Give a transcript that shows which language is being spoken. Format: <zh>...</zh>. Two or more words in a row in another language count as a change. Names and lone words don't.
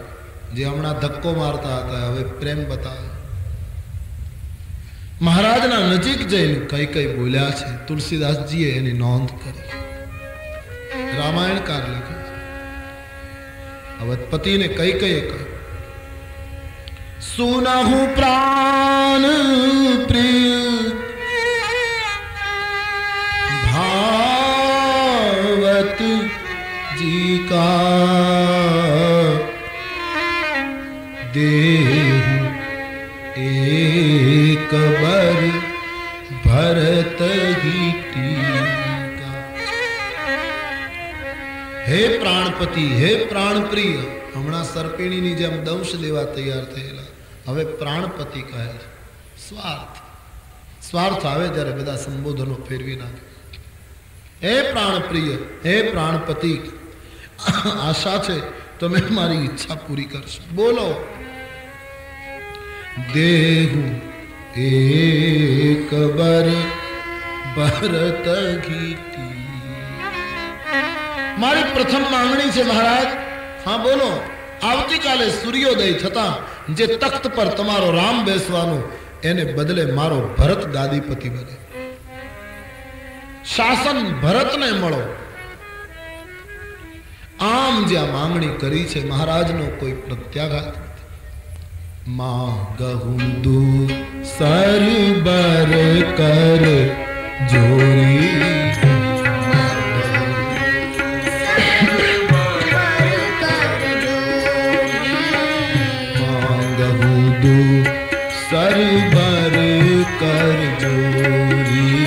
<gu>જે હમણાં ધક્કો મારતા હતા હવે પ્રેમ બતાવ્યો. મહારાજના નજીક જઈને કઈ બોલ્યા છે. તુલસીદાસજીએ એની નોંધ કરી. રામાયણકાર લખે છે. અવધપતિને કઈ કહ્યું</gu> <awa>सुनहु प्राण प्रिय भावत जी का देहु एक बर भरत ही टीका।</awa> <gu>હે પ્રાણપતિ, હે પ્રાણપ્રિય, હમણાં સર્પિણીની જેમ દંશ લેવા તૈયાર થયેલા હવે પ્રાણપતિ કહે છે। સ્વાર્થ સ્વાર્થ આવે ત્યારે બધા સંબોધનો ફેરવી નાખે। હે પ્રાણપ્રિય, હે પ્રાણપતિ, આશા છે તમે મારી ઇચ્છા પૂરી કરશો. બોલો।</gu> <awa>देहु एक बर भरत घीटी।</awa> <gu>મારી પ્રથમ માંગણી છે મહારાજ। હાં બોલો। આવતી કાલે સૂર્યોદય થતાં જે તખ્ત પર તમારો રામ બેસવાનો એને બદલે મારો ભરત ગાદીપતિ બને। શાસન ભરતને મળો. આમ જ્યાં માંગણી કરી છે મહારાજનો કોઈ પ્રત્યાઘાત</gu> <awa>मांगहु दू सर बर कर जोरी। मांगहु दू सर बर कर जोरी।</awa>